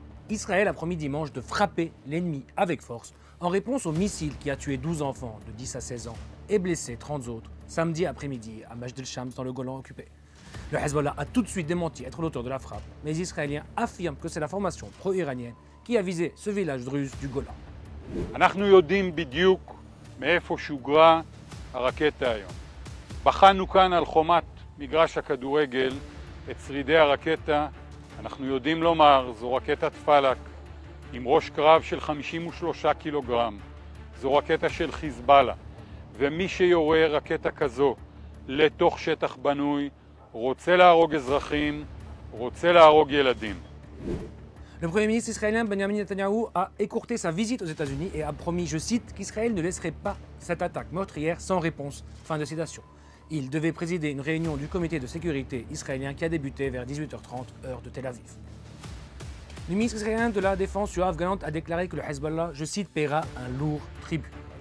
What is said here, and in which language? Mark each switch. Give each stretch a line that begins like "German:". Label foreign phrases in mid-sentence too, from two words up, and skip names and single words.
French: Israël a promis dimanche de frapper l'ennemi avec force en réponse au missile qui a tué 12 enfants de 10 à 16 ans et blessé 30 autres samedi après-midi à Majd el-Shams dans le Golan occupé. Le Hezbollah a tout de suite démenti être l'auteur de la frappe, mais les Israéliens affirment que c'est la formation pro-iranienne qui a visé ce village russe du Golan.
Hebrew: אנחנו יודעים בדיוק מאיפה שוגרה הרקטה היום. בחנו כאן על חומת מגרש הכדורגל את שרידי הרקטה. אנחנו יודעים לומר, זו רקטת פלק עם ראש קרב של 53 קילוגרם. זו רקטה של חיזבאללה. ומי שיורה רקטה כזו לתוך שטח בנוי, רוצה להרוג אזרחים, רוצה להרוג ילדים.
French: Le Premier ministre israélien Benjamin Netanyahu a écourté sa visite aux États-Unis et a promis, je cite, qu'Israël ne laisserait pas cette attaque meurtrière sans réponse. Fin de citation. Il devait présider une réunion du comité de sécurité israélien qui a débuté vers 18h30, heure de Tel Aviv. Le ministre israélien de la Défense, Yoav Gallant, a déclaré que le Hezbollah, je cite, paiera un lourd tribut.